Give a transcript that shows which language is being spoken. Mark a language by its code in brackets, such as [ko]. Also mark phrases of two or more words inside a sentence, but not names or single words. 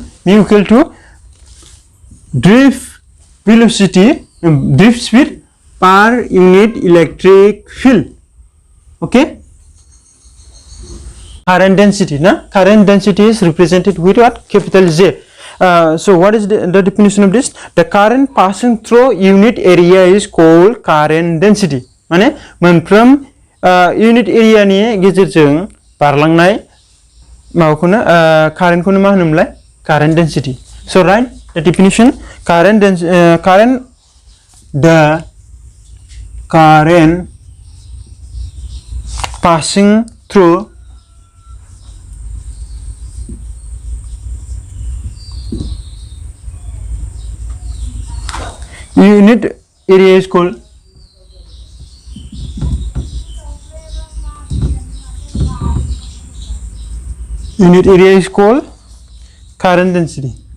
[en] Mu equal to drift velocity, drift speed per unit electric field. Okay. Current density, na? Current density is represented with what? Capital J. So what is the definition of this? The current passing through unit area is called current density. [brx] माने मोनफ्रोम [en] unit area [brx] नि गेजेरजों बारलांनाय माबाखौनो current खौनो मा होनोमोनलाय? [en] Current density. So right, the definition: the current passing through unit area is called current density.